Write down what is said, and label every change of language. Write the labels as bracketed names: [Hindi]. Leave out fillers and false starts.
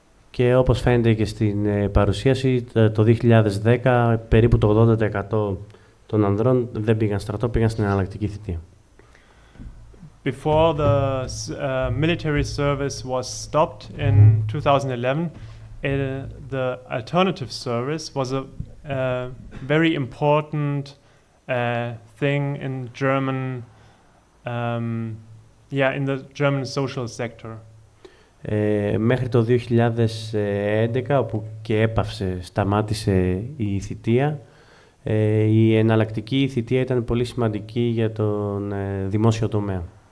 [Greek] Και όπως φαίνεται και στην παρουσίαση, το 2010 περίπου το 80% των ανδρών δεν πήγαν στρατό, πήγαν στην εναλλακτική θητεία. [English] Before the military service was stopped in 2011, the alternative service was a very important thing in German, in the German social sector. [Greek] Μέχρι το 2011, όπου και σταμάτησε η θητεία, η εναλλακτική θητεία ήταν πολύ σημαντική για τον δημόσιο τομέα.